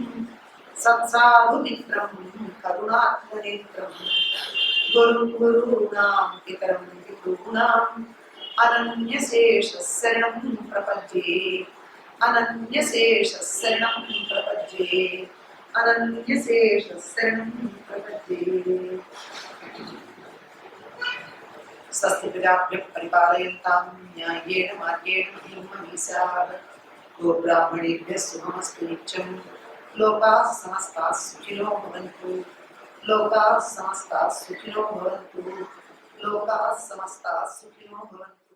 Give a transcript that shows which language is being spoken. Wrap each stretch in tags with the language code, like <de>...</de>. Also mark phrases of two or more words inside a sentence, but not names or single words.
<sa>సత్సాధు మిత్రం కరుణాత్మనేత్రం గురుగురూణాం పితరం విభూనాం అనన్యశేష శరణం ప్రపద్యే అనన్యశేష శరణం ప్రపద్యే అనన్యశేష శరణం ప్రపద్యే. స్వస్తి ప్రజాభ్యః పరిపాలయంతాం న్యాయేన మార్గేణ మహీం మహిషాః. గోబ్రాహ్మణేభ్యः శుభమస్తు నిత్యం. లోకాః సమస్తాః సుఖినో భవంతు. లోకాః సమస్తాః సుఖినో భవంతు. లోకాః సమస్తాః సుఖినో భవంతు.</sa>